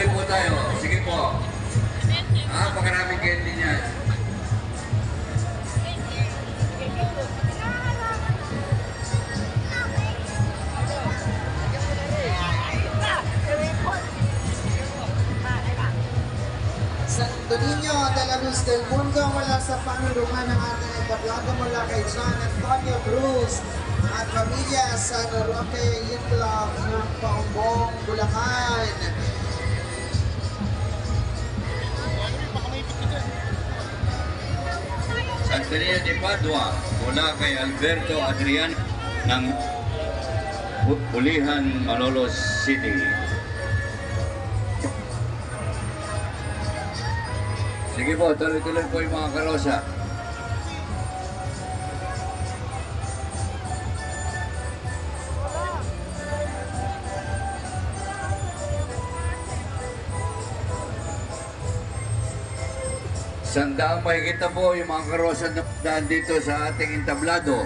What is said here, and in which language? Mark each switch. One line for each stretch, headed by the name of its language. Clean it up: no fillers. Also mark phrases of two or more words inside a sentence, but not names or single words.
Filipino: tayo. Sige po. Pagkaraming candy niya. Santo Niño de la Luz del Mundo mula sa panulungan ng ating itablado mula kay John Antonio Cruz at pamilya sa Roque Itlog ng Paumbong, Bulacan. Santo Niño de Padua mula kay Alberto Adrian ng Ulihan, Malolos City. Sige po, tuloy-tuloy po yung mga karosa. Sandaang makikita po yung mga karosa na daan dito sa ating entablado.